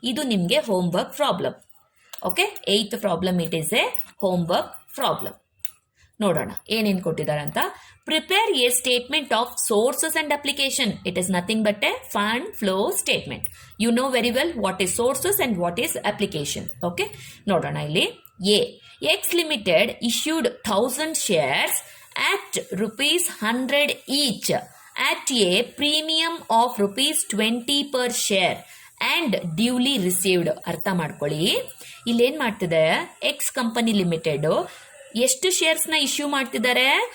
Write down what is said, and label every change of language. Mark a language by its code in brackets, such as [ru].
[kn] ಇದು ನಿಮ್ಗೆ [en] Homework problem. Okay, 8th problem it is a homework problem. [kn] ನೋಡೋಣ ಏನೇನ್ ಕೊಟ್ಟಿದ್ದಾರೆ ಅಂತ. [en] Prepare a statement of sources and application. It is nothing but a fund flow statement. You know very well what is sources and what is application. [kn] Okay, ನೋಡೋಣ ಇಲ್ಲಿ. [en] A, X limited issued 1,000 shares at ₹100 each at a premium of ₹20 per share and duly received. [kn] ಅರ್ಥ ಮಾಡ್ಕೊಳ್ಳಿ, ಇಲ್ಲೇನ್ ಮಾಡ್ತಿದೆ, X company limited ಎಷ್ಟು shares ನ issue ಮಾಡ್ತಿದ್ದಾರೆ?